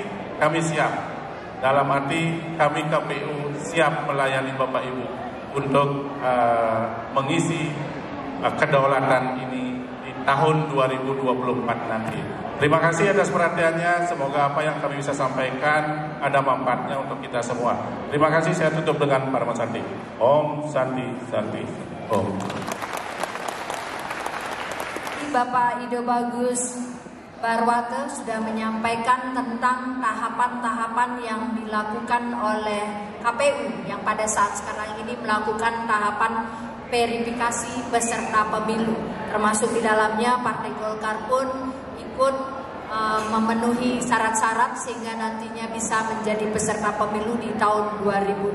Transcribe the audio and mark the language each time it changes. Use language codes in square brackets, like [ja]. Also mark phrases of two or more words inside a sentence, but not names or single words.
[id] Kami siap, dalam arti kami KPU siap melayani Bapak Ibu untuk mengisi kedaulatan ini di tahun 2024 nanti. Terima kasih atas perhatiannya. Semoga apa yang kami bisa sampaikan ada manfaatnya untuk kita semua. Terima kasih. Saya tutup dengan Parma Santi. [sa] Om Santi Santi Om. [id] Bapak Ido Bagus Barwate sudah menyampaikan tentang tahapan-tahapan yang dilakukan oleh KPU yang pada saat sekarang ini melakukan tahapan verifikasi peserta pemilu, termasuk di dalamnya Partai Golkar pun ikut memenuhi syarat-syarat sehingga nantinya bisa menjadi peserta pemilu di tahun 2024.